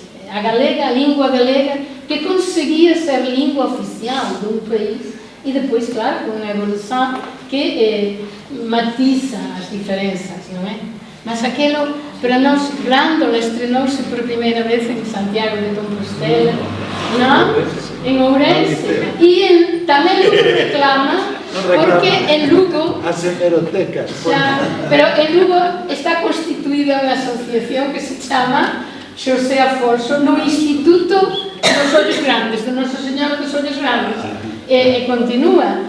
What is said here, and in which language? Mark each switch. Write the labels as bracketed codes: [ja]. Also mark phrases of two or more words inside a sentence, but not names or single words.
[pt] A língua galega, que conseguia ser língua oficial de um país e depois, claro, com uma evolução que matiza as diferenças, não é? Mas aquilo, para nós, Grândola estrenou-se por primeira vez em Santiago de Compostela, não? Em Ourense, e também Lugo reclama, porque em Lugo, as hemerotecas. [gl] pero en Lugo está constituída unha asociación que se chama Xosé Afonso no Instituto dos Ollos Grandes, do Noso Señor dos Ollos Grandes, e continúa.